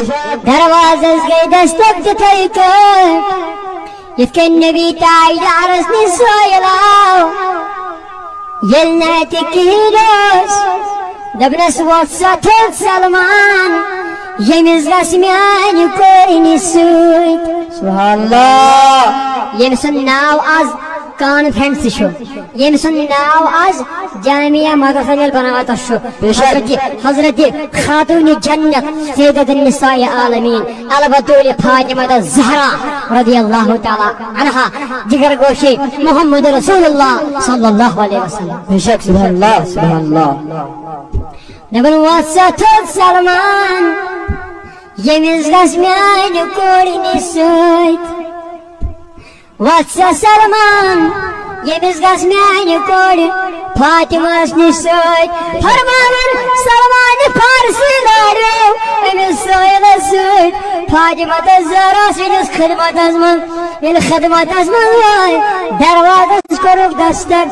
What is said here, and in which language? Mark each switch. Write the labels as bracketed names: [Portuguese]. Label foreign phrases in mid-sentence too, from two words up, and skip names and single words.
[Kashmiri] دروازس گٔے دستک تِتھٕے کٲٹھۍ یِتھ کٔنۍ نبی تاجدارس نِش سٲیِل آو ییٚلہِ نہٕ اَتہِ کِہیٖنۍ اوس دوٚپنس ووٚتھ سا تھوٚد سلمان ییٚمِس گژھِ میانہِ کورِنہِ سۭتۍ [Arabic] سبحان اللہ [Kashmiri] ییٚمہِ سُنٛد ناو آز کانفرنس چھُ ییٚمہِ سُنٛد ناو آز جامعہ مدرسہ بناوتس چھُ حضرت خاتون جنت سیدۃ النساء عالمین البتول فاطمہ الزہرا [Arabic] رضی اللہ تعالی عنہا [Kashmiri] جگر گوشی محمد رسول اللہ [Arabic] صلی اللہ علیہ وسلم بے شک سبحان اللہ سبحان اللہ [Kashmiri] دپن ووٚتھ سا تھوٚد سلمان ییٚمِس گژھِ میانہِ کورِنہِ سۭتۍ ووٚتھ سا سلمان ییٚمِس گژھِ میانہِ کورِ فاطمہس نِش سۭتۍ فرماوان سلمان فارسی لاریو أمِس سٲیلس سۭتۍ فاطمہ الزہرا سٕنٛدِس خدمتس منٛز ییٚلہِ خدمتس منٛز وٲتۍ دروازس کوٚرُکھ دستک